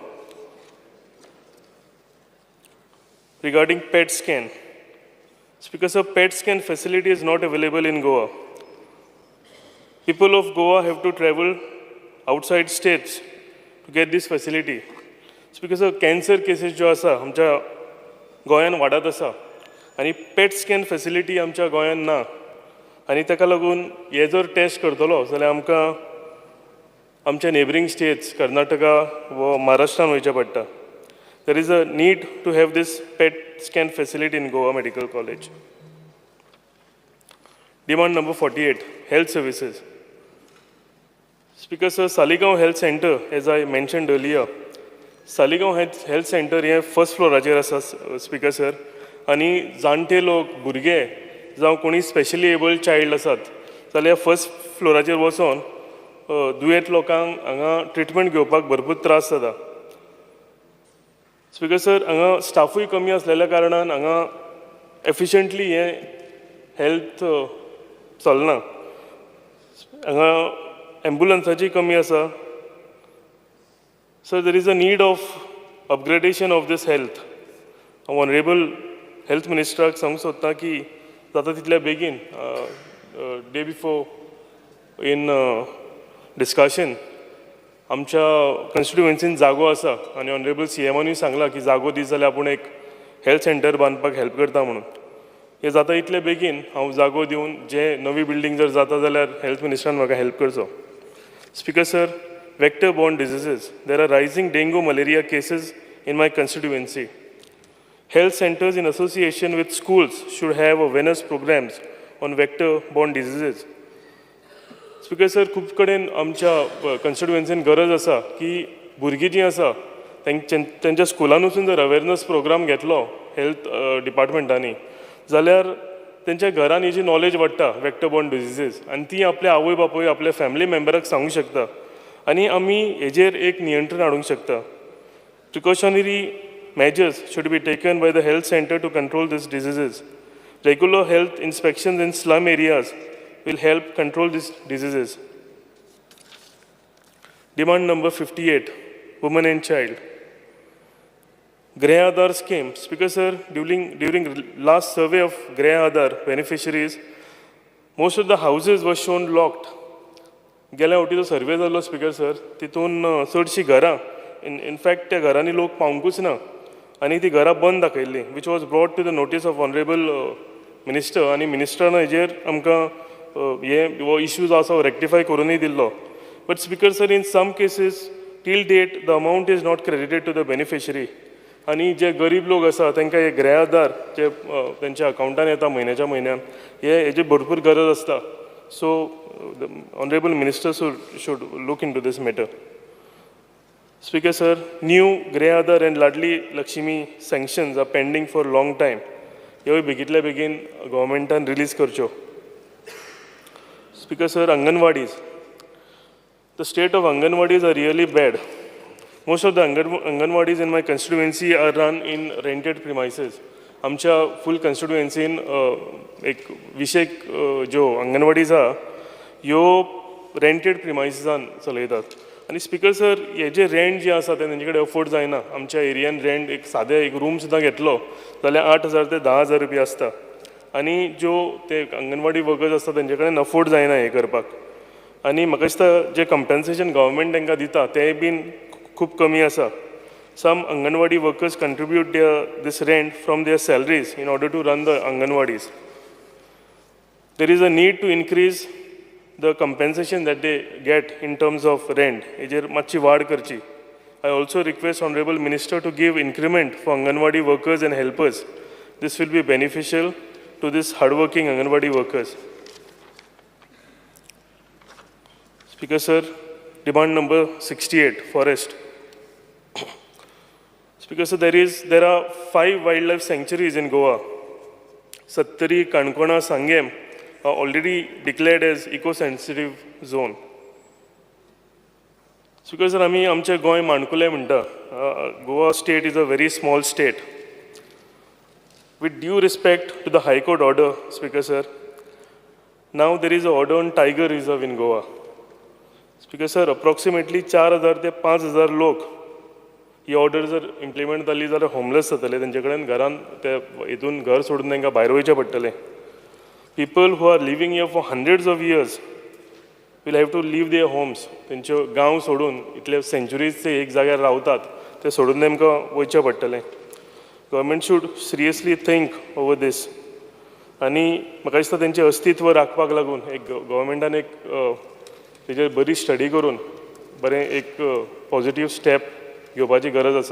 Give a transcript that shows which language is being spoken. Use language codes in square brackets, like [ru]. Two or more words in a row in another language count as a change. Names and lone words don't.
[en] Regarding PET scan, Speaker, sir, PET scan facility is not available in Goa. People of Goa have to travel outside states to get this facility. Speaker, sir, cancer cases [kok] ज्यो आसा आमच्या गोंयांत वाडत आसा आनी [en] PET scan facility [kok] आमच्या गोंयांत ना आनी ताका लागून हे जर टेस्ट करतलो जाल्यार आमकां आमच्या [en] neighbouring states [kok] कर्नाटका व महाराष्ट्रान वयचें पडटा. [en] There is a need to have this PET scan facility in Goa Medical College. Demand number 48, health services. Speaker, sir, Saligaon Health Center, [kok] as I mentioned earlier, Saligaon Health Center हे फर्स्ट फ्लोराचेर आसा [en] Speaker sir, [kok] आनी जाणटे लोक भुरगे जावं कोणी [en] specially abled child [kok] आसात जाल्यार फर्स्ट फ्लोराचेर वचोन दुयेंत लोकांक हांगा ट्रिटमेंट घेवपाक भरपूर त्रास जाता. [en] Speaker sir, [kok] हांगा स्टाफूय कमी आसलेल्या कारणान हांगा एफिशियंटली हे हेल्थ चलना. हांगा एम्बुलन्साची कमी आसा. [en] So there is a need of upgradation of this health. Honorable Health Minister [kok] सांगूंक सोदता की जाता तितल्या बेगीन [en] day before in discussion [kok] आमच्या कॉन्स्टिट्युएन्सीन जागो आसा आनी ऑनरेबल CMनूय सांगला की जागो दी जाल्यार आपूण एक हेल्थ सेंटर बांदपाक हेल्प करता म्हणून. हे जाता इतले बेगीन हांव जागो दिवन जे नवी बिल्डींग जर जाता जाल्यार हेल्थ मिनिस्टरान म्हाका हेल्प करचो. [en] Speaker sir, vector-borne diseases. There are rising dengue malaria cases in my constituency. Health centers in association with schools should have awareness programs on vector-borne diseases. Speaker sir, [kok] खूब कडेन आमच्या constituency गरज आसा की भुरगीं जीं आसा त्यांच्या स्कुलान वचून जर [en] awareness program [kok] घेतलो हेल्थ डिपार्टमेंटांनी जाल्यार त्यांच्या घरान हेजी नॉलेज वाडटा [en] vector borne diseases [kok] आनी ती आपल्या आवय बापूय आपल्या फॅमिली मेंबराक सांगूंक शकता आनी आमी हेजेर एक नियंत्रण हाडूंक शकता. [en] प्रिकॉशनरी measures should be taken by the health center to control these diseases. Regular health inspections in slum areas will help control these diseases. Demand number 58, women and child. Grey Aadhar scheme. Speaker sir, during last survey of Grey Aadhar beneficiaries, most of the houses were shown locked. [kok] गेल्या फावटी जो सर्वे जाल्लो [en] Speaker sir [kok] तितून चडशीं घरां [en] in fact [kok] त्या घरांनी लोक पावंकूच ना आनी ती घरां बंद दाखयल्ली [en] which was brought to the notice of honourable minister [kok] आनी मिनिस्टरान हेजेर आमकां हो इश्यूज आसा रेक्टिफाय करूनय दिल्लो. [en] But Speaker sir in some cases till date the amount is not credited to the beneficiary [kok] आनी जे गरीब लोक आसा तांकां हे ग्रे आधार जे तेंच्या अकावंटान येता म्हयन्याच्या म्हयन्यान हेजी भरपूर गरज आसता. [en] So the honourable minister should look into this matter. Speaker sir, new Grey Aadhar and Ladli Lakshmi sanctions are pending for a long time. [kok] ह्योय बेगींतल्या बेगीन गव्हर्मेंटान रिलीज करच्यो. [en] Speaker sir, Anganwadis. The state of Anganwadis are really bad. Most of the Anganwadis in my constituency are run in rented premises. [kok] आमच्या फुल constituency एक विशेक ज्यो अंगणवाडीज आहा ह्यो रेंटेड प्रिमायसिसान चलयतात. आनी [en] Speaker sir [kok] हे जे रेंट जे आसा ते तेंचे कडेन अफोर्ड जायना. आमच्या एरियान रेंट एक सादें एक रूम सुद्दां घेतलो जाल्यार 8,000 ते 10,000 रुपया आसता आनी ज्यो ते अंगणवाडी वर्कर्स आसता तेंचे कडेन अफोर्ड जायना हे करपाक. आनी म्हाका दिसता जे कंपेन्सेशन गव्हर्मेंट तांकां दिता तेंय बीन खूब कमी आसा. [en] Some Anganwadi workers contribute this rent from their salaries in order to run the Anganwadis. There is a need to increase the compensation that they get in terms of rent. [kok] हेजेर मातशी वाड करची. [en] I also request Honorable Minister to give increment for Anganwadi workers and helpers. This will be beneficial to this hardworking Anganwadi workers. Speaker sir, demand number 68, forest. Speaker sir, there are 5 wildlife sanctuaries in Goa. Sattari, Kankona, Sangem are already declared as eco-sensitive zone. Speaker sir, [kok] आमी आमचे गोंय माणकुलें म्हणटा. [en] Goa state is a very small state. With due respect to the High Court order, Speaker sir, now there is an order on tiger reserve in Goa. Speaker sir, approximately [kok] 4,000 ते 5,000 लोक ही ऑर्डर जर इम्प्लिमेंट जाली जाल्यार होमलेस जातले. तेंचे कडेन घरान ते हितून घर सोडून तांकां भायर वयचें पडटलें. [en] People who are living here for hundreds of years will have to leave their homes. [kok] तेंच्यो गांव सोडून इतले सेंच्युरीज ते एक जाग्यार रावतात ते सोडून तांकां वयचें पडटलें. [en] Government should seriously think over this [kok] आनी म्हाका दिसता तेंचें अस्तित्व राखपाक लागून एक गव्हर्मेंटान एक तेजेर बरी स्टडी करून बरें एक [en] positive step [kok] घेवपाची गरज आसा.